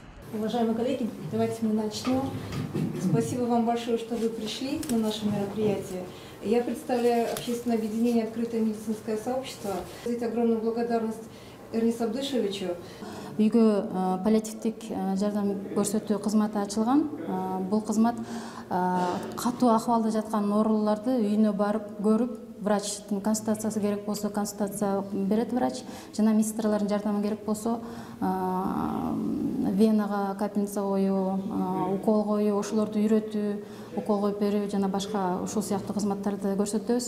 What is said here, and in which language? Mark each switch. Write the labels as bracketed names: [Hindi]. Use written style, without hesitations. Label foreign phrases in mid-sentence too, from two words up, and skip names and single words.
[Russian] Уважаемые коллеги, давайте мы начнем. Спасибо вам большое, что вы пришли на наше мероприятие. Я представляю общественное объединение «Открытое медицинское сообщество». Огромную благодарность Эрнису Абдышевичу. [Kyrgyz] Үйгө паллиативдик жардам көрсөтүү кызматы ачылган. Бул кызмат катуу акыбалда жаткан ооруларды үйүнө барып көрүп, врачтын консультациясы керек болсо консультация берет врач, жана медсестралардын жардамы керек болсо венага капельница коюу, укол коюу, ошолорду үйрөтүү, укол коюп берүү жана башка ушул сыяктуу кызматтарды көрсөтөбүз.